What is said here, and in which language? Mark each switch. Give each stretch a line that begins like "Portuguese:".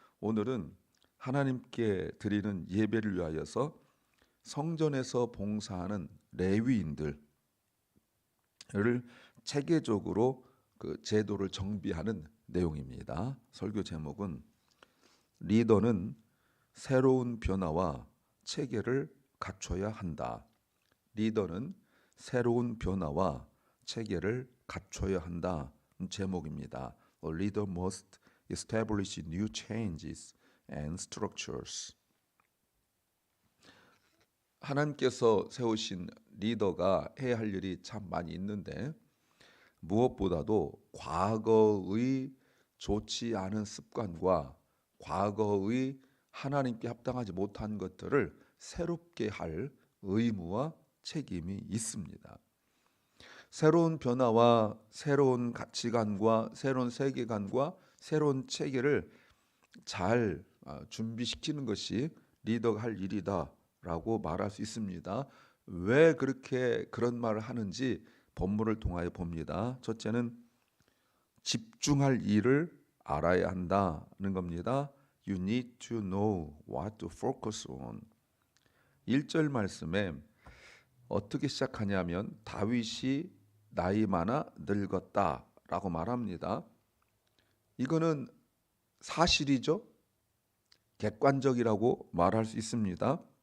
Korean: 오늘은 하나님께 드리는 예배를 위하여서 성전에서 봉사하는 레위인들을 체계적으로 그 제도를 정비하는 내용입니다. 설교 제목은 리더는 새로운 변화와 체계를 갖춰야 한다. 리더는 새로운 변화와 체계를 갖춰야 한다. 제목입니다.
English: A leader must establish new changes and structures.
Korean: 하나님께서 세우신 리더가 해야 할 일이 참 많이 있는데 무엇보다도 과거의 좋지 않은 습관과 과거의 하나님께 합당하지 못한 것들을 새롭게 할 의무와 책임이 있습니다. 새로운 변화와 새로운 가치관과 새로운 세계관과 새로운 체계를 잘 준비시키는 것이 리더가 할 일이다라고 말할 수 있습니다. 왜 그렇게 그런 말을 하는지 본문을 통하여 봅니다. 첫째는 집중할 일을 알아야 한다는 겁니다.
English: You need to know what to focus on.
Korean: 1절 말씀에 어떻게 시작하냐면 다윗이 나이 많아 늙었다라고 말합니다. 이거는 사실이죠. 객관적이라고 말할 수 있습니다.